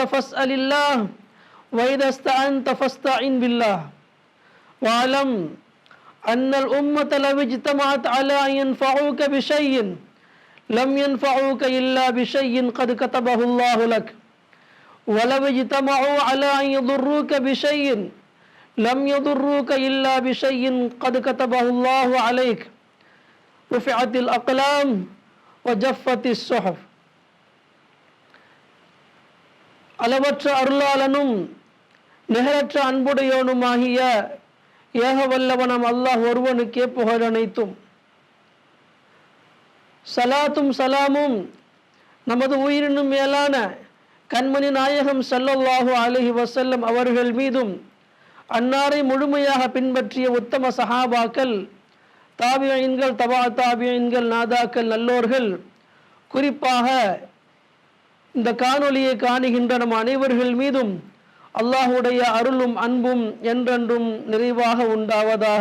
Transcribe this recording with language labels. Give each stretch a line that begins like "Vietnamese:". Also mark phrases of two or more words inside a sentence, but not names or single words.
Arabic: فاسأل الله وإذا استعنت فاستعن بالله واعلم أن الأمة لو اجتمعت على أن ينفعوك بشيء لم ينفعوك إلا بشيء قد كتبه الله لك ولو اجتمعوا على أن يضروك بشيء لم يضروك إلا بشيء قد كتبه الله عليك رفعت الأقلام وجفت الصحف.
Tamil: அளவற்ற அருளாளனும் நிகரற்ற அன்புடையவனுமாகிய ஏக வல்லவனாம் அல்லாஹ் ஒருவனுக்கே புகழ் அனைத்தும். சலாத்தும் சலாமும் நமது உயிரினும் மேலான கண்மணி நாயகம்
Arabic: صلى الله عليه وسلم
Tamil: அவர்கள் மீதும் அன்னாரை முழுமையாக பின்பற்றிய உத்தம சஹாபாக்கள், தாபியீன்கள், தபா தாபியீன்கள், நாதாக்கள், நல்லோர்கள், குறிப்பாக இந்த காணொளியை காணுகின்ற நம் அனைவர்கள் மீதும் அல்லாஹுடைய அருளும் அன்பும் என்றென்றும் நிறைவாக உண்டாவதாக.